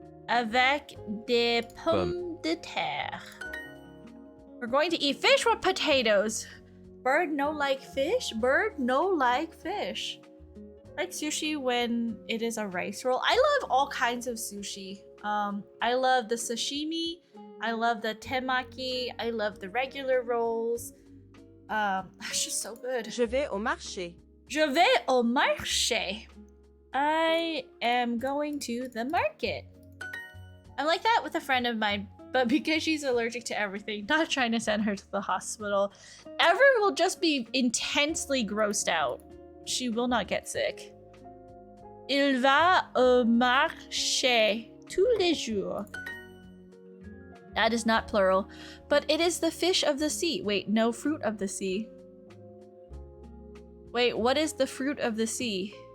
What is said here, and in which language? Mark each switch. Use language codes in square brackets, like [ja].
[fr] Avec des pommes de terre. [en] We're going to eat fish with potatoes. Bird no like fish. Bird no like fish. Like sushi when it is a rice roll. I love all kinds of sushi. I love the sashimi. I love the temaki. I love the regular rolls. It's just so good. [fr] Je vais au marché. Je vais au marché. [en] I am going to the market. I'm like that with a friend of mine, but because she's allergic to everything, not trying to send her to the hospital. Ever will just be intensely grossed out. She will not get sick. [fr] Il va au marché tous les jours. [en] That is not plural, but it is the fish of the sea. Wait, no, fruit of the sea. Wait, what is the fruit of the sea?